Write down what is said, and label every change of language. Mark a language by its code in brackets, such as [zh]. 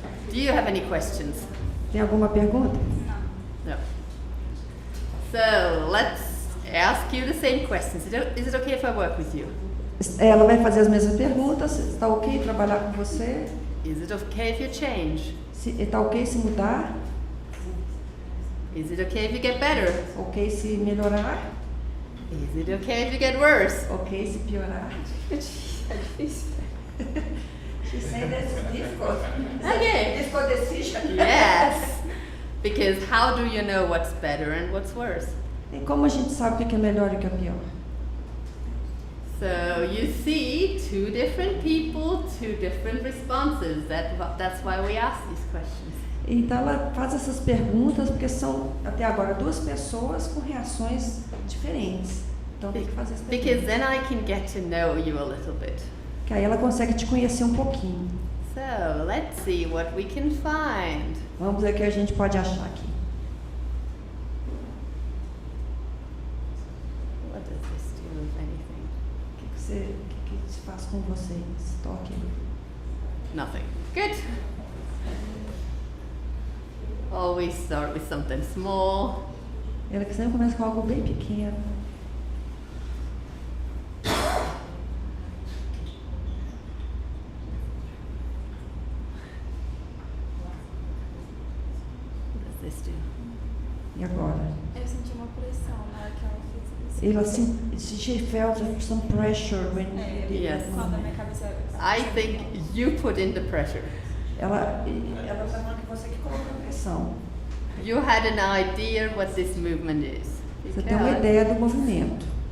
[en] Do you have any questions? [pt] Tem alguma pergunta? [en] No. So let's ask you the same questions. Is it okay if I work with you? [pt] Ela vai fazer as mesmas perguntas. Está ok trabalhar com você? [en] Is it okay if you change? [pt] Está ok se mudar? [en] Is it okay if you get better? [pt] Ok se melhorar? [en] Is it okay if you get worse? [pt] Ok se piorar? [en] She said that's difficult. Okay. Difficult decision. Yes. Because how do you know what's better and what's worse? [pt] E como a gente sabe o que é melhor e o que é pior? [en] So you see two different people, two different responses. That's why we ask these questions. [pt] Então ela faz essas perguntas porque são até agora duas pessoas com reações diferentes. Então tem que fazer essa pergunta. [en] Because then I can get to know you a little bit. [pt] Que aí ela consegue te conhecer um pouquinho. [en] So let's see what we can find. [pt] Vamos ver o que a gente pode achar aqui. [en] What does this do, if anything? [pt] O que se faz com vocês? Toque. [en] Nothing. Good. Always start with something small. [pt] Ela que sempre começa com algo bem pequeno. [en] What does this do? [pt] E agora? Eu senti uma pressão na hora que ela fez isso. Ela [en] she felt some pressure when Yes. [pt] Quando a minha cabeça... [en] I think you put in the pressure. [pt] ela está falando que você que colocou a pressão. [en] You had an idea what this movement is. [pt] Você tem uma ideia do movimento.